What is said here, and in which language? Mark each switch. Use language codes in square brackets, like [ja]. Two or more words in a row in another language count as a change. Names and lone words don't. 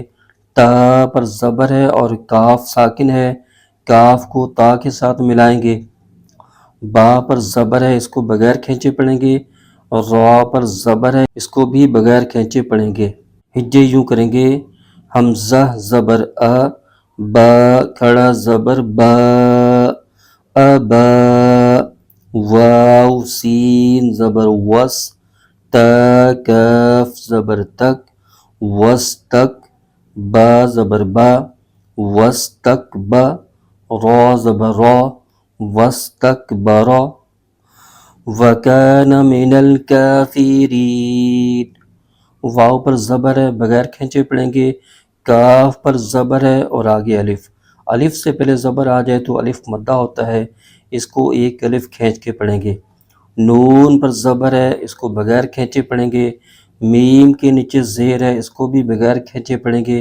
[ur] تا پر زبر ہے اور کاف ساکن ہے، کاف کو تا کے ساتھ ملائیں گے. با پر زبر ہے، اس کو بغیر کھینچے پڑھیں گے. اور را پر زبر ہے، اس کو بھی بغیر کھینچے پڑھیں گے. ہجے یوں کریں گے حمزہ زبر آ، با کھڑا زبر با، ابا، واو سین زبر وس، تا کاف زبر تک، وستک، با زبر با، وستک با، را زبر را، وستکبر. [ar] وَكَانَ مِنَ الْكَافِرِينَ. [ur] واو پر زبر ہے، بغیر کھینچے پڑھیں گے. کاف پر زبر ہے اور آگے الف. الف سے پہلے زبر آ جائے تو الف مدہ ہوتا ہے، اس کو ایک الف کھینچ کے پڑھیں گے. نون پر زبر ہے، اس کو بغیر کھینچے پڑھیں گے. میم کے نیچے زیر ہے، اس کو بھی بغیر کھینچے پڑھیں گے.